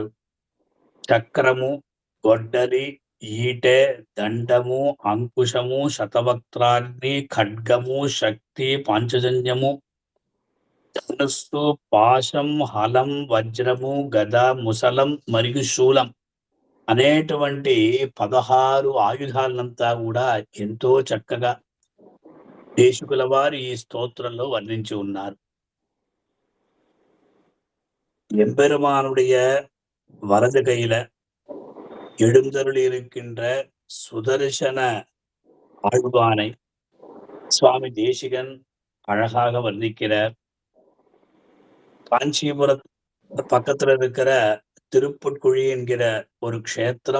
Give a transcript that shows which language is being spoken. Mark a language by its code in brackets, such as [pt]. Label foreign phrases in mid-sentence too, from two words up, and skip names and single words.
[te] చక్రము, గొడ్డలి, ఈటె, దండము, అంకుశము, శతవక్త్రాగ్ని, ఖడ్గము, శక్తి, పాంచజన్యము, ధనుస్సు, పాశం, హలం, వజ్రము, గద, ముసలం మరియు శూలం అనేటువంటి 16 ఆయుధాలంతా కూడా ఎంతో చక్కగా దేశికుల వారు ఈ స్తోత్రంలో వర్ణించి ఉన్నారు. [ta] எம்பெருமானுடைய வலது கையில எழுந்தருளி இருக்கின்ற சுதர்சன ஆழ்வானை சுவாமி தேசிகன் அழகாக வர்ணிக்கிறார். காஞ்சிபுரம் பக்கத்துல இருக்கிற திருப்புட்குழி என்கிற ஒரு க்ஷேத்திரம்.